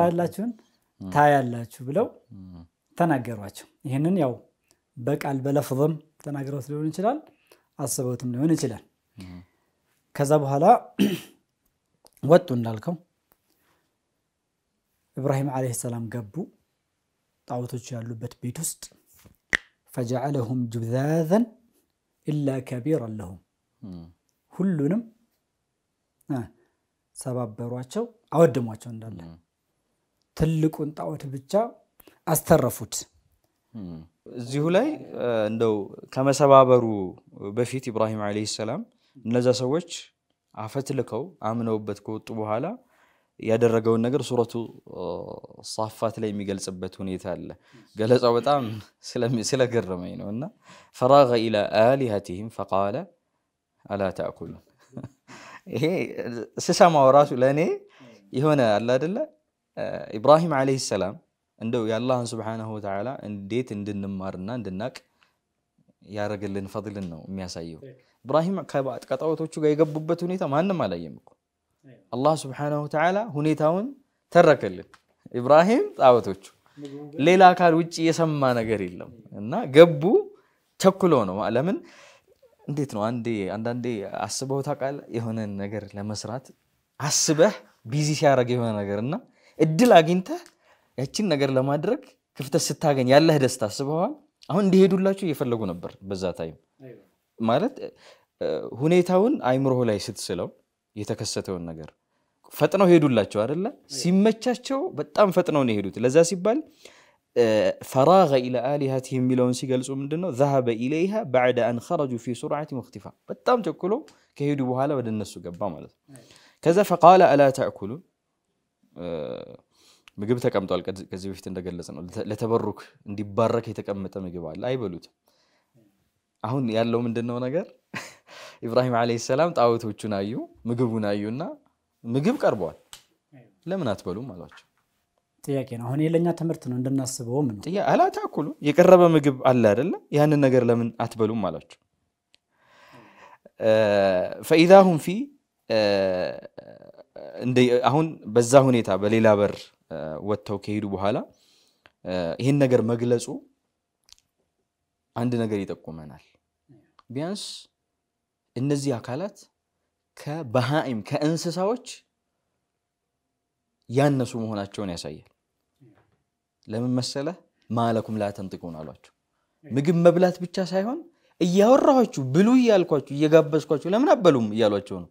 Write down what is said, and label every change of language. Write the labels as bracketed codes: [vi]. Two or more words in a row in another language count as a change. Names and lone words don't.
[am] ታያላችሁ ብለው ተናገሯቸው ይሄንን ያው በቃል በለፍዝም ተናግረውት ሊሆን ይችላል አስበውትም ሊሆን ይችላል ከዛ በኋላ ወጡ እንዳልከው ኢብራሂም [ar] عليه السلام [am] ገቡ ጣውቶች ያሉበት ቤት ውስጥ [ar] فجعلهم جذاذا إلا كبيرا لهم [am] ሁሉንም ሰባበሯቸው አወደሟቸው እንዳለ ትልቁን ጣዖት ብቻ አስተረፉት እዚሁ ላይ እንደው ከመሰባበሩ በፊት ኢብራሂም [ar] عليه السلام [am] እነዛ ሰዎች አፈትልከው አምነውበት ከወጡ በኋላ ያደረገው ነገር ሱረቱ ሷፋት ላይ የሚገልጽበት ሁኔታ አለ ገለጻው በጣም ስለገረመኝ ነውና [ar] فراغ إلى آلهتهم فقال الا تاكلون [am] ይሄ ስሰማው ራሱ ለኔ ይሆነ አለ አይደለ ኢብራሂም [ar] عليه السلام [am] እንደው ያላህን Subhanahu [ar] وتعالى [am] እንዴት እንድንማርና እንድናቅ ያረገልን ፈድልን ነው የሚያሳየው ኢብራሂም ከጣዖቶቹ ጋር የገቡበት ሁኔታ ማንንም አላየም እኮ [ar] الله سبحانه وتعالى [am] ሁኔታውን ተረከልን ኢብራሂም ጣዖቶቹ ሌላ አካል ውጪ የሰማ ነገር የለም እና ገቡ ተኩሎ ነው ለምን እንዴት ነው አንዳንዴ አስበው ታቃለ የሆነ ነገር ለመስራት አስበህ ቢዚ ሲያረግ የሆነ ነገርና እድል አግኝተህ ያቺን ነገር ለማድረግ ክፍተት ስታገኝ ያለህ ደስታ አስበዋል አሁን እንዲሄዱላችሁ እየፈለጉ ነበር በዛ ታይም ማለት ሁኔታውን አይምሮህ ላይ ስትስለው የተከሰተውን ነገር ፈጥነው ሄዱላቸው አይደለ ሲመቻቸው በጣም ፈጥነው ነው ሄዱት ለዛ ሲባል [ar] فراغ الى الهتهم [am] ሚለውን ሲገልጹ ምንድነው [ar] ذهب اليها بعد ان خرجوا في سرعه واختفاء [am] በጣም ተኩሎ ከሄዱ በኋላ ወደ እነሱ ገባ ማለት ከዛ [ar] فقال الا تاكلون [am] ምግብ ተቀምጧል ከዚህ በፊት እንደገለጸ ነው ለተበሩክ እንዲባረክ የተቀመጠ ምግብ አለ አይበሉት አሁን ያለው ምንድነው ነገር ኢብራሂም [ar] عليه السلام [am] ጣዖቶቹን አዩ ምግቡን አዩና ምግብ ቀርቧል ለምን አትበሉም አሏቸው ጥያቄ ነው አሁን የለኛ ትምርት ነው እንደናስበው ምን ነው ጥያ [ar] ألا تأكلون [am] የቀረበ ምግብ አለ አይደለ ያንን ነገር ለምን አትበሉም አሏቸው [ar] فاذا هم في [am] አሁን በዛ ሁኔታ በሌላ በር ወጥተው ከሄዱ በኋላ ይሄን ነገር መግለጹ አንድ ነገር ይጠቁመናል ቢያንስ እነዚህ አካላት ከበሃኢም ከእንስሳዎች ያነሱ መሆናቸውን ያሳያል ለምን መሰለ [ar] ما لكم لا تنطقون [am] አሏቸው ምግብ መብላት ብቻ ሳይሆን እያወራኋችሁ ብሉ ይያልኳችሁ እየጋበዝኳችሁ ለምን አበሉም ይያሏቸው ነው